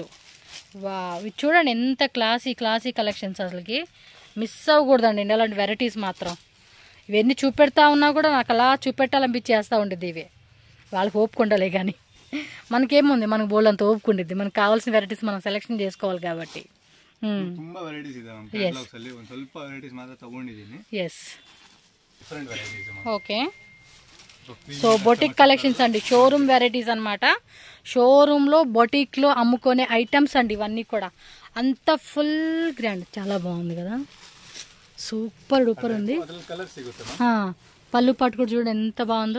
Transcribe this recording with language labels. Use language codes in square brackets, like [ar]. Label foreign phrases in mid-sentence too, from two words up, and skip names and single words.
[te] వా, ఇది చూడండి ఎంత [en] classy collections, [te] అసలుకి మిస్ అవ్వకూడదండి అలాంటి వెరైటీస్ మాత్రం. ఇవన్నీ చూపెడతా ఉన్నా కూడా నాకు అలా చూపెట్టాలనిపించేస్తూ ఉంటుంది. ఇవి వాళ్ళకి ఓపుకుండాలే కానీ మనకేముంది, మనకు బోల్డంత ఓపుకుంటుంది. మనకు కావాల్సిన వెరైటీస్ మనం సెలెక్షన్ చేసుకోవాలి కాబట్టి. [kn] ತುಂಬಾ ವೆರೈಟೀಸ್ ಇದೆ ನಮ್ಮ ಕ್ಯಾಟಲಾಗ್ಸ್ ಅಲ್ಲಿ. ಒಂದು ಸ್ವಲ್ಪ ವೆರೈಟೀಸ್ ಮಾತ್ರ ತಗೊಂಡಿದ್ದೀನಿ. ఎస్, [en] different varieties. [te] ఓకే. సో [en] boutique collections [te] అండి, [en] showroom varieties [te] అనమాట. షోరూంలో బొటిక్లో అమ్ముకునే ఐటమ్స్ అండి ఇవన్నీ కూడా. అంత [en] full grand, [te] చాలా బాగుంది కదా, [en] super duper [te] ఉంది. పళ్ళు పట్టు కూడా చూడండి ఎంత బాగుందో.